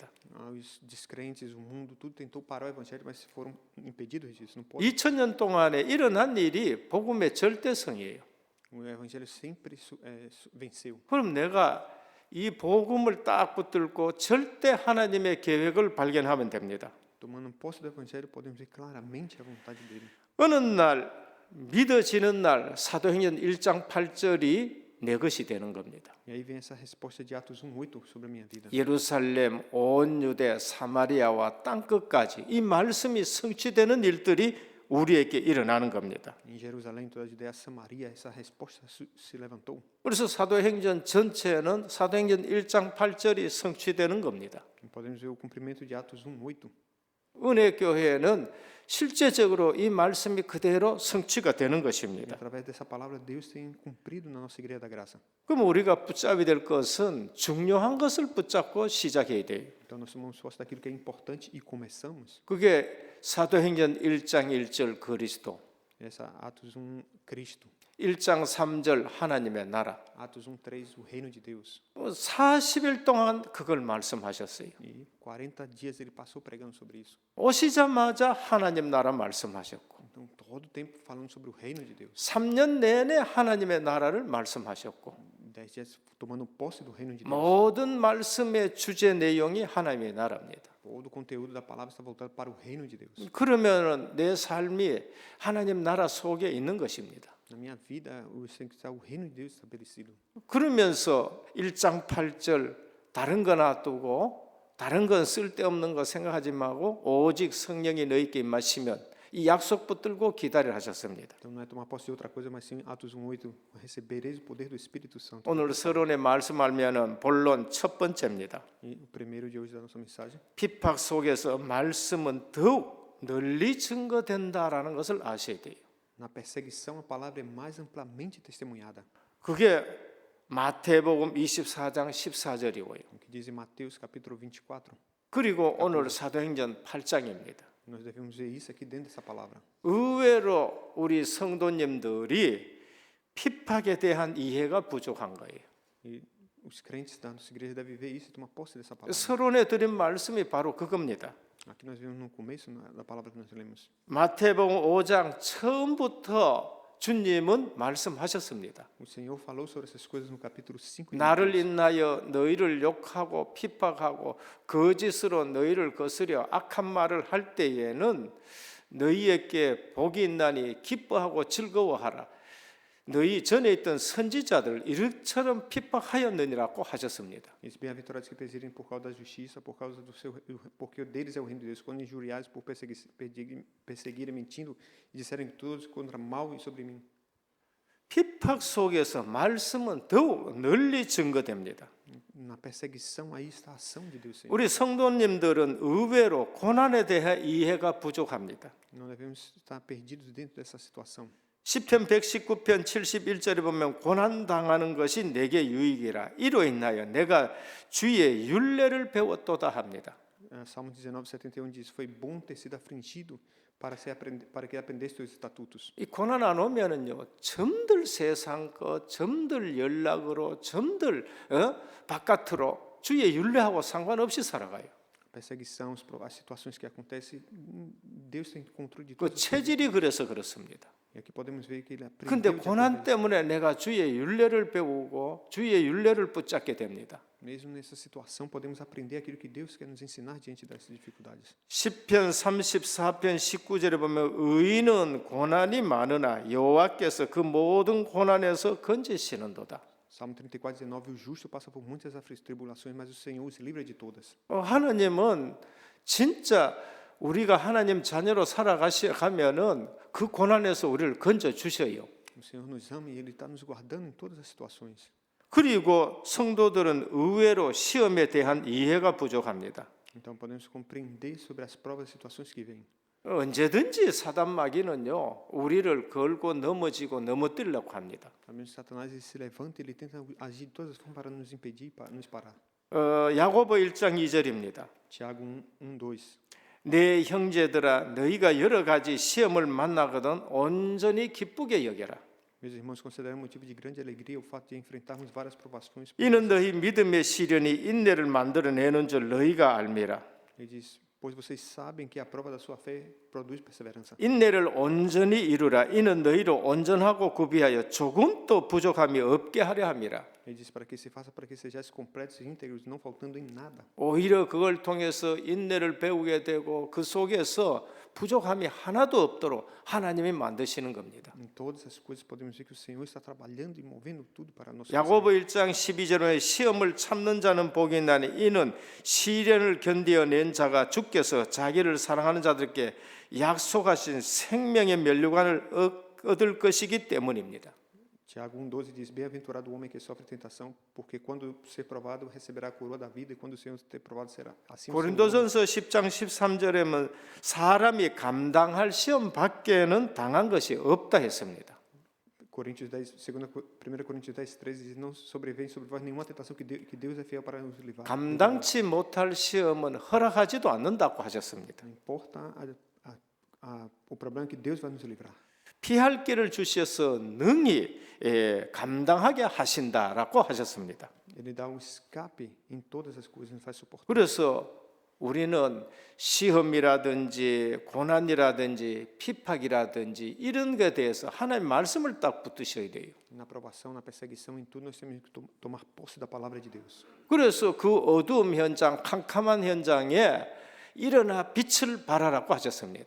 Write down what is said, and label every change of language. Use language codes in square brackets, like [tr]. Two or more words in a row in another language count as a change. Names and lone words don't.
[pt] Os descrentes, o mundo, tudo tentou parar o evangelho, mas foram impedidos disso. Não pode. [ko] 2000년 동안에 일어난 일이 복음의 절대성이에요. [pt] O evangelho sempre venceu. [ko] 그럼 내가 이 복음을 딱 붙들고 절대 하나님의 계획을 발견하면 됩니다. [pt] Tomando posse do evangelho, podemos ver claramente a vontade dele. [ko] 어느 날 믿어지는 날 사도행전 1장 8절이 내 것이 되는 겁니다. [pt] E aí vem essa resposta de Atos 1:8 sobre a minha vida. [ko] 예루살렘, 온 유대, 사마리아와 땅끝까지 이 말씀이 성취되는 일들이 우리에게 일어나는 겁니다. [pt] Em Jerusalém, toda a Judeia, Samaria, essa resposta se levantou. [ko] 그래서 사도행전 전체는 사도행전 1장 8절이 성취되는 겁니다. [pt] Podemos ver o cumprimento de Atos 1:8. [ko] 은혜 교회는 실제적으로 이 말씀이 그대로 성취가 되는 [pt] E [ko] 것입니다. [pt] através dessa palavra, Deus tem cumprido na nossa igreja da graça. [ko] 그럼 우리가 붙잡아야 될 것은 중요한 것을 붙잡고 시작해야 돼요. [pt] Então nós tomamos posse daquilo que é importante e começamos. [ko] 그게 사도행전 1장 1절 그리스도, [pt] Essa Atos 1, Cristo. [ko] 1장 3절 하나님의 나라. [pt] Atos 1:3, o reino de Deus. [ko] 40일 동안 그걸 말씀하셨어요. [pt] E 40 dias ele passou pregando sobre isso. [ko] 오시자마자 하나님 나라 말씀하셨고 [pt] Então todo o tempo falando sobre o reino de Deus. [ko] 3년 내내 하나님의 나라를 말씀하셨고 [pt] 10 dias tomando posse do reino de Deus. [ko] 모든 말씀의 주제 내용이 하나님의 나라입니다. [pt] Todo o conteúdo da palavra está voltado para o reino de Deus. [ko] 그러면 내 삶이 하나님 나라 속에 있는 것입니다. [pt] Na minha vida, tem que estar o reino de Deus estabelecido. [ko] 그러면서 1장 8절 다른 거 놔두고 다른 건 쓸데없는 거 생각하지 말고 오직 성령이 너희께 임하시면 이 약속 붙들고 기다리라 하셨습니다. [pt] Então não é tomar posse de outra coisa, mas sim Atos 1:8, recebereis o poder do Espírito Santo. [ko] 오늘 서론의 말씀하면은 본론 첫 번째입니다. [pt] E o primeiro de hoje da nossa mensagem, [ko] 핍박 속에서 말씀은 더욱 널리 증거된다라는 것을 아셔야 돼요. [pt] na perseguição a palavra é mais amplamente testemunhada. [ko] 그게 마태복음 24장 14절이고요. [pt] O que diz em Mateus capítulo 24. [ko] 그리고 오늘 사도행전 8장입니다. [pt] Nós devemos ver isso aqui dentro dessa palavra. [ko] 의외로 우리 성도님들이 핍박에 대한 이해가 부족한 거예요. [pt] E os crentes da nossa igreja devem ver isso e tomar posse dessa palavra. [ko] 서론에 드린 말씀이 바로 그겁니다. [pt] Aqui nós vemos no começo da palavra que nós lemos. [ko] 마태복음 5장 처음부터 주님은 말씀하셨습니다. [pt] O Senhor falou sobre essas coisas no capítulo 5. [ko] 나를 인하여 너희를 욕하고 핍박하고 거짓으로 너희를 거스려 악한 말을 할 때에는 너희에게 복이 있나니 기뻐하고 즐거워하라. 너희 전에 있던 선지자들 이처럼 핍박하였느니라고 하셨습니다. [pt] Esses bem-aventurados que perseguirem por causa da justiça, por causa do seu, porque deles é o reino de Deus. Quando injuriados por perseguirem mentindo e disserem todos contra mal e sobre mim. [ko] 핍박 속에서 말씀은 더욱 널리 증거됩니다. [pt] Na perseguição aí está a ação de Deus. Senhor. [ko] 우리 성도님들은 의외로 고난에 대해 이해가 부족합니다. [pt] Não devemos estar perdidos dentro dessa situação. [ko] 시편 119편 71절에 보면 고난 당하는 것이 내게 유익이라 이로 인하여 내가 주의 율례를 배웠도다 합니다. [pt] Salmo 19:71 diz: Foi bom ter sido afligido para que aprendesse os estatutos. [ko] 이 고난 안 오면은요 점들 세상 것, 점들 연락으로, 점들 바깥으로 주의 율례하고 상관없이 살아가요. [pt] Perseguição, as situações que acontecem, Deus tem controle de [ko] 그 [pt] tudo. [ko] 체질이 그래서 그렇습니다. [pt] E aqui podemos ver que ele [ko] 근데 [pt] aprendeu. [ko] 고난 때문에 내가 주의 율례를 배우고 주의 율례를 붙잡게 됩니다. [pt] Mesmo nessa situação, podemos aprender aquilo que Deus quer nos ensinar diante dessas dificuldades. [ko] 시편 34편 19절에 보면 의인은 고난이 많으나 여호와께서 그 모든 고난에서 건지시는도다. [pt] Salmo 34:19, o justo passa por muitas tribulações, mas o Senhor os livra de todas. [ko] 하나님은 진짜 우리가 하나님 자녀로 살아가면은 그 고난에서 우리를 건져 주셔요. [pt] O Senhor nos ama e Ele está nos guardando em todas as situações. [ko] 그리고 성도들은 의외로 시험에 대한 이해가 부족합니다. [pt] Então podemos compreender sobre as provas e situações que vêm. [ko] 언제든지 사단 마귀는요 우리를 걸고 넘어지고 넘어뜨리려고 합니다. [pt] Sabemos que Satanás ele se levanta e ele tenta agir de todas as formas para nos impedir, para nos parar. [ko] 야고보 1장 2절입니다. [pt] Tiago 1:2. [ko] 내 형제들아 너희가 여러 가지 시험을 만나거든 온전히 기쁘게 여겨라. [pt] Meus irmãos, consideram motivo de grande alegria o fato de enfrentarmos várias provações. [ko] 이는 너희 믿음의 시련이 인내를 만들어내는 줄 너희가 알미라. [pt] Ele diz: pois vocês sabem que a prova da sua fé produz perseverança. [ko] 인내를 온전히 이루라. 이는 너희로 온전하고 구비하여 조금도 부족함이 없게 하려 함이라. [pt] Ele diz para que se faça para que sejais completos e íntegros, não faltando em nada. [ko] 오히려 그걸 통해서 인내를 배우게 되고 그 속에서 부족함이 하나도 없도록 하나님이 만드시는 겁니다. [pt] Em todas as coisas podemos ver que o Senhor está trabalhando e movendo tudo para nós. [ko] 야고보 1장 12절에 시험을 참는 자는 복이 나니 이는 시련을 견디어낸 자가 주께서 자기를 사랑하는 자들께 약속하신 생명의 면류관을 얻을 것이기 때문입니다. [pt] Tiago 1:12 diz: bem-aventurado o homem que sofre tentação, porque quando ser provado receberá a coroa da vida e quando o Senhor ter provado será assim. [ko] 고린도전서 10장 13절에는 사람이 감당할 시험 밖에는 당한 것이 없다 했습니다. [pt] Coríntios 10, 1 Coríntios 10:13 diz: não sobrevém sobre vós nenhuma tentação que Deus é fiel para nos livrar. [ko] 감당치 못할 시험은 허락하지도 않는다고 하셨습니다. [pt] Não importa o problema que Deus vai nos livrar. [ko] 피할 길을 주셔서 능히 감당하게 하신다라고 하셨습니다. [pt] Ele dá escape em todas as coisas, nos faz suportar. [ko] 그래서 우리는 시험이라든지 고난이라든지 핍박이라든지 이런 것에 대해서 하나님의 말씀을 딱 붙드셔야 돼요. [pt] Na aprovação, na perseguição, em tudo nós temos que tomar posse da palavra de Deus. [ko] 그래서 그 어두움 현장, 캄캄한 현장에 일어나 빛을 발하라고 하셨습니다.